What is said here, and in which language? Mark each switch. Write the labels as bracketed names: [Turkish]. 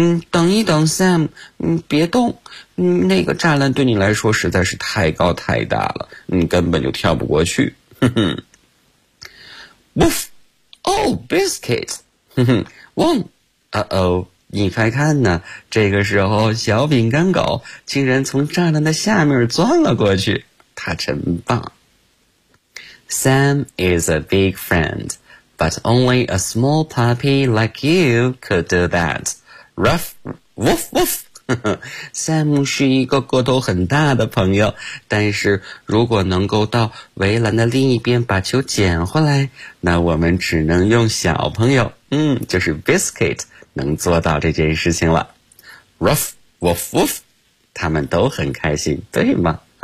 [Chinese] 等一等 Sam, 别动，那个栅栏对你来说实在是太高太大了，你根本就跳不过去。 [English] Woof! Oh, Biscuit! Woof! Uh-oh! [Chinese] 你快看呢，这个时候小饼干狗竟然从栅栏的下面钻了过去，他真棒。 [English] Sam is a big friend, but only a small puppy like you could do that. Ruff, woof, woof. [Chinese] Sam 是一个个头很大的朋友，但是如果能够到围栏的另一边把球捡回来，那我们只能用小朋友，就是 Biscuit 能做到这件事情了。 Ruff, Woof, Woof, 他们都很开心，对吗？